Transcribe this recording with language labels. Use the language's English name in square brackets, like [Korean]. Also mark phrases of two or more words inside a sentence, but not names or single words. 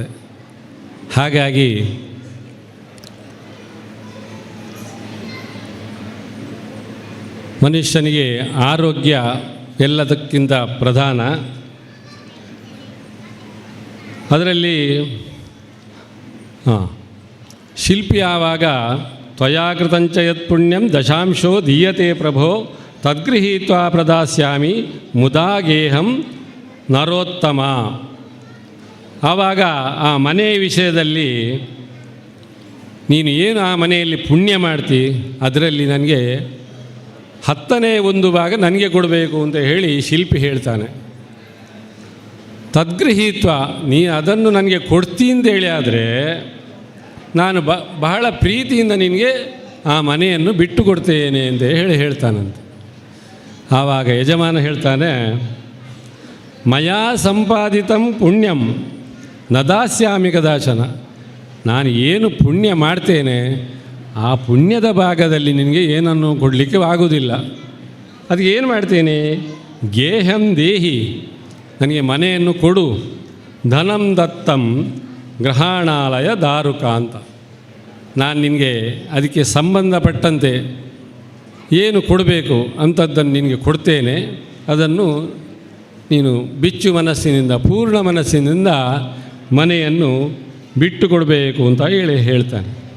[Kannada] ಹಾಗಾಗಿ ಮನುಷ್ಯನಿಗೆ ಆರೋಗ್ಯ ಎಲ್ಲದಕ್ಕಿಂತ ಪ್ರಧಾನ. ಅದರಲ್ಲಿ ಶಿಲ್ಪಿ ಆವಾಗ [Sanskrit] ತ್ವಯಾಕೃತಂಚ ಯತ್ಪುಣ್ಯಂ ದಶಾಂಶೋ ದೀಯತೆ ಪ್ರಭೋ ತದ್ಗೃಹೀತ್ವಾ ಪ್ರದಾಸ್ಯಾಮಿ ಮುದಾಗೇಹಂ ನರೋತ್ತಮ. [Kannada] ಆವಾಗ ಆ ಮನೆ ವಿಷಯದಲ್ಲಿ ನೀನು ಏನು ಆ ಮನೆಯಲ್ಲಿ ಪುಣ್ಯ ಮಾಡ್ತಿ, ಅದರಲ್ಲಿ ನನಗೆ 10ನೇ 1 ಭಾಗ ನನಗೆ ಕೊಡಬೇಕು ಅಂತ ಹೇಳಿ ಶಿಲ್ಪಿ ಹೇಳ್ತಾನೆ. ತದ್ಗೃಹೀತ್ವ, ನೀ ಅದನ್ನು ನನಗೆ ಕೊಡ್ತಿ ಅಂತೇಳಿ ಆದರೆ ನಾನು ಬಹಳ ಪ್ರೀತಿಯಿಂದ ನಿನಗೆ ಆ ಮನೆಯನ್ನು ಬಿಟ್ಟು ಕೊಡ್ತೇನೆ ಅಂತ ಹೇಳ್ತಾನಂತೆ. ಆವಾಗ ಯಜಮಾನ ಹೇಳ್ತಾನೆ, [Sanskrit] ಮಯಾ ಸಂಪಾದಿತಂ ಪುಣ್ಯಂ ನ ದಾಸ್ಯಾಮಿ ಕದಾಚನ. [Kannada] ನಾನು ಏನು ಪುಣ್ಯ ಮಾಡ್ತೇನೆ ಆ ಪುಣ್ಯದ ಭಾಗದಲ್ಲಿ ನಿನಗೆ ಏನನ್ನು ಕೊಡಲಿಕ್ಕೆ ಆಗೋದಿಲ್ಲ. ಅದಕ್ಕೆ ಏನು ಮಾಡ್ತೇನೆ, [Sanskrit] ಗೇಹಂ ದೇಹಿ, [Kannada] ನನಗೆ ಮನೆಯನ್ನು ಕೊಡು, [Sanskrit] ಧನಂ ದತ್ತಂ ಗ್ರಹಣಾಲಯ ದಾರುಕ ಅಂತ. [Kannada] ನಾನು ನಿನಗೆ ಅದಕ್ಕೆ ಸಂಬಂಧಪಟ್ಟಂತೆ ಏನು ಕೊಡಬೇಕು ಅಂಥದ್ದನ್ನು ನಿನಗೆ ಕೊಡ್ತೇನೆ. ಅದನ್ನು ನೀನು ಬಿಚ್ಚು ಮನಸ್ಸಿನಿಂದ, ಪೂರ್ಣ ಮನಸ್ಸಿನಿಂದ ಮನೆಯನ್ನು ಬಿಟ್ಟು ಕೊಡಬೇಕು ಅಂತ ಹೇಳ್ತಾನೆ.